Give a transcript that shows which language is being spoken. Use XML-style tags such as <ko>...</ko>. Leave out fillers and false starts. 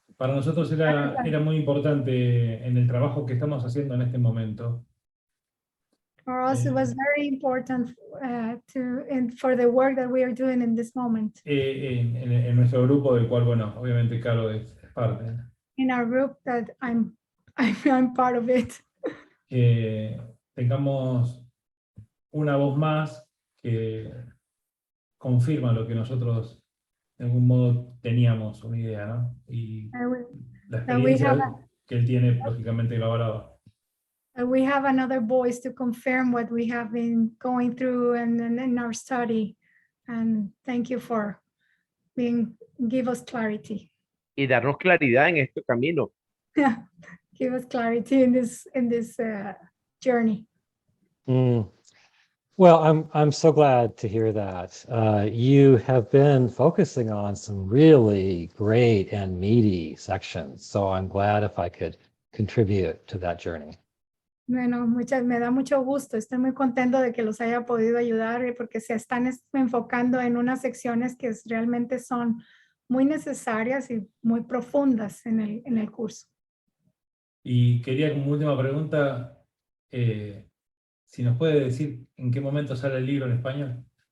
<es>Para nosotros era muy importante en el trabajo que estamos haciendo en este momento.</es> <en>For us, it was very important for the work that we are doing in this moment.</en> <es>En nuestro grupo, del cual, bueno, obviamente Caro es parte.</es> <en>In our group that I'm part of it.</en> <es>Que tengamos una voz más que confirma lo que nosotros de algún modo teníamos una idea, ¿no? Y la experiencia que él tiene, lógicamente, lo avalaba.</es> <en>We have another voice to confirm what we have been going through and in our study. And thank you for give us clarity.</en> <es>Y darnos claridad en este camino.</es> <en>Yeah, give us clarity in this journey. Well, I'm so glad to hear that. You have been focusing on some really great and meaty sections, so I'm glad if I could contribute to that journey.</en> <es>Bueno, me da mucho gusto. Estoy muy contento de que los haya podido ayudar porque se están enfocando en unas secciones que realmente son muy necesarias y muy profundas en el curso. Y quería, como última pregunta, si nos puede decir en qué momento sale el libro en español.</es>